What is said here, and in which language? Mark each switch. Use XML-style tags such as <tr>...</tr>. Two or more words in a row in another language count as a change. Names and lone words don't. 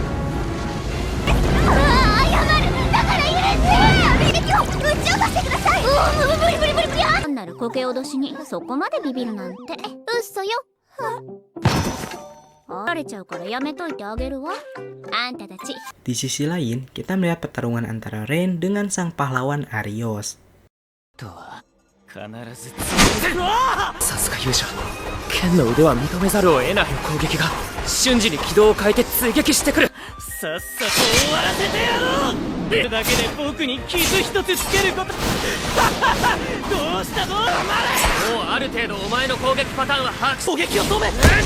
<ja>謝る。だから許して！撃ち落としてください！無理なんならこけ脅しにそこまでビビるなんて嘘よ。バレちゃうからやめといてあげるわ。あんたたち。</ja> <id>Di sisi lain, kita melihat pertarungan antara Ren dengan sang pahlawan Arios.</id> <ja>必ずさすが勇者剣の腕は認めざるを得ない攻撃が瞬時に軌道を変えて追撃してくる。さっさと終わらせてやろう。それだけで僕に傷一つつけることどうしたの？もうある程度お前の攻撃パターンは把握。攻撃を止め。</ja>